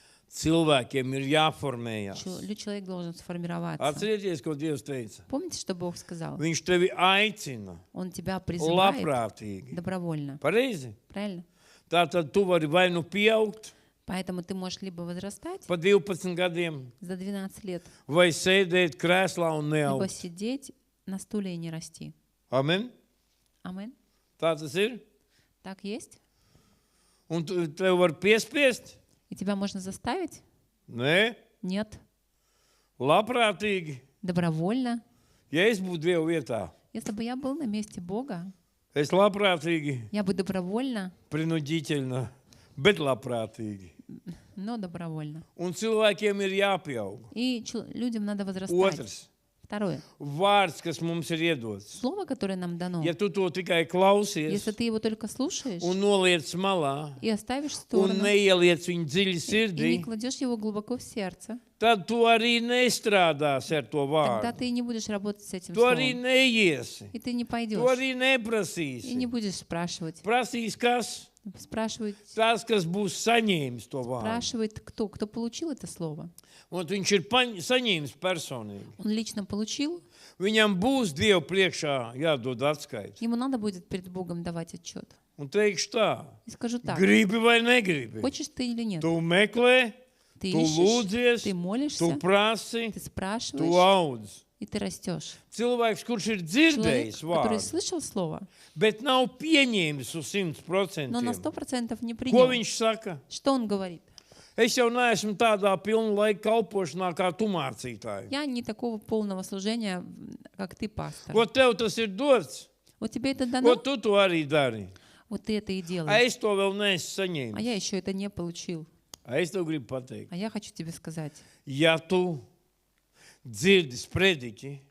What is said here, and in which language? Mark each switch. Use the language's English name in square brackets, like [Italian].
[Latvian] Cilvēkiem ir jāformējās. [Russian] Человек должен сформироваться. [Latvian] Atcerieties, ko Dievs teica. [Russian] Помните, что Бог сказал? [Latvian] Viņš tevi aicina [Russian] Он тебя призывает [Latvian] labprātīgi. [Russian] добровольно. [Latvian] Pareizi? [Russian] Правильно? [Latvian] Tātad tu vari vai nu pieaugt [Russian] Поэтому ты можешь либо возрастать [Latvian] pa 12 gadiem, [Russian] за 12 лет, [Latvian] vai sēdēt krēslā un [Russian] либо [Latvian] neaugt. [Russian] сидеть на стуле и не расти. [Latvian] Amen? [Russian] Амин. [Latvian] Tā tas ir. [Russian] Так есть? [Latvian] Un tev var piespiest? [Russian] И тебя можно заставить? [Latvian] Nē, [Russian] Нет. [Latvian] labprātīgi. [Russian] Добровольно. [Latvian] Ja es būtu Dieva vietā, [Russian] Если бы я был на месте Бога, [Latvian] es labprātīgi, [Russian] я бы добровольно, принудительно, [Latvian] bet labprātīgi. [Russian] но добровольно. [Latvian] Un cilvēkiem ir jāpieaug. [Russian] И людям надо возрастать. [Latvian] Otrs. [Russian] Второе. [Latvian] Vārds, kas mums ir iedots. [Russian] Слово, которое нам дано, [Latvian] Ja tu to tikai klausies [Russian] если ты его только слушаешь [Latvian] un noliec malā [Russian] и оставишь в [Latvian] un [Russian] сторону, [Latvian] neieliec viņu dziļi [Russian] и [Latvian] sirdī, [Russian] не кладешь его глубоко в сердце, [Latvian] tad tu arī nestrādāsi ar to [Russian] тогда [Latvian] vārdu. [Russian] ты не будешь работать с этим [Latvian] Tu arī [Russian] словом. [Latvian] neiesi. [Russian] И ты не [Latvian] Tu [Russian] пойдешь. [Latvian] arī [Russian] И [Latvian] neprasīsi. [Russian] не будешь спрашивать. [Latvian] Prasīs kas? [Russian] Спрашивает, [Latvian] Tas, kas būs saņēmis to vārdu. [Russian] спрашивает кто? Кто получил это слово? [Latvian] Un viņš ir saņēmis personīgi. [Russian] Он lично получил, [Latvian] Viņam būs Dievu priekšā jādod atskaiti. [Russian] ему надо будет перед Богом давать отчет. [Latvian] Un teikšu tā, [Russian] И скажу так, [Latvian] gribi vai negribi. [Russian] хочешь ты или нет? [Latvian] Tu meklē, [Russian] Ты [Latvian] tu [Russian] ищешь, [Latvian] lūdzies, [Russian] ты [Latvian] tu [Russian] молишься, [Latvian] prasi, [Russian] ты [Latvian] tu [Russian] спрашиваешь, [Latvian] audz. [Russian] и ты rastешь. [Latvian] Cilvēks, kurš ir [Russian] Человек, [Latvian] dzirdējis [Russian] который [Latvian] vārdu, [Russian] слышал слово, [Latvian] bet nav pieņēmis uz [Russian] но на [Latvian] 100%. [Russian] 100% не [Latvian] Ko [Russian] принял. [Latvian] viņš saka? [Russian] Что он говорит? [Latvian] Es jau neesmu tādā pilna laika kalpošanā, kā tu mācītāji. [Russian] Я не такого полного служения, как ты, пастор. [Latvian] Ko tev tas ir dots? [Russian] Вот тебе это [Latvian] Ko [Russian] дано, [Latvian] tu to arī dari? [Russian] вот ты это и [Latvian] A, [Russian] делаешь. [Latvian] es to vēl neesmu [Russian] А [Latvian] saņēmis. [Russian] я еще это не получил. [Latvian] A, es tev gribu pateikt. [Russian] А я хочу тебе сказать, [Latvian] Ja tu dzirdi sprediķi